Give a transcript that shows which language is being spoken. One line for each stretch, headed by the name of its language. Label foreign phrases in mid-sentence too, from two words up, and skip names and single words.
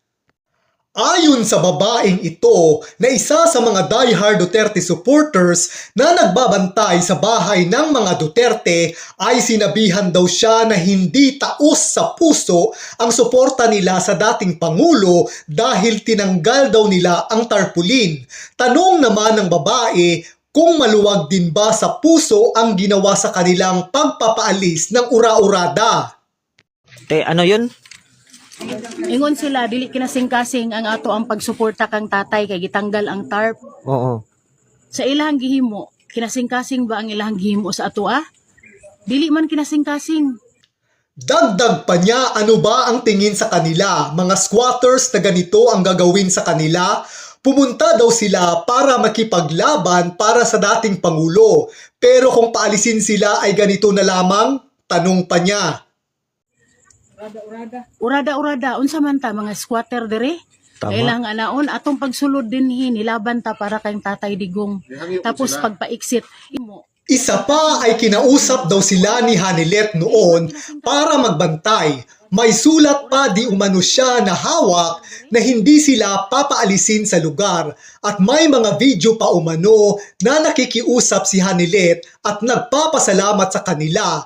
Filipino: Ayon sa babaeng ito na isa sa mga diehard Duterte supporters na nagbabantay sa bahay ng mga Duterte, ay sinabihan daw siya na hindi taos sa puso ang suporta nila sa dating Pangulo dahil tinanggal daw nila ang tarpaulin. Tanong naman ng babae kung maluwag din ba sa puso ang ginawa sa kanilang pagpapaalis ng ura-urada. Ano yun?
Cebuano: Ingon sila, dili kinasing-kasing ang ato ang pagsuporta kang tatay kay gitanggal ang tarp. Oo. Sa ilahang gihimo, kinasing-kasing ba ang ilahang gihimo sa ato Dili man kinasing-kasing.
Filipino: Dagdag pa niya, ano ba ang tingin sa kanila? Mga squatters na ganito ang gagawin sa kanila? Pumunta daw sila para makipaglaban para sa dating Pangulo. Pero kung paalisin sila ay ganito na lamang? Tanong pa niya.
Cebuano: Urada-urada, unsa man ta mga squatter dire? Tama. Kailangan naon atong pagsulod dinhi nilaban ta para kay tatay digong. Tapos pagpa-exit imo.
Filipino: Isa pa ay kinausap daw sila ni Hanilet noon para magbantay. May sulat pa di umano siya na hawak na hindi sila papaalisin sa lugar, at may mga video pa umano na nakikiusap si Hanilet at nagpapasalamat sa kanila.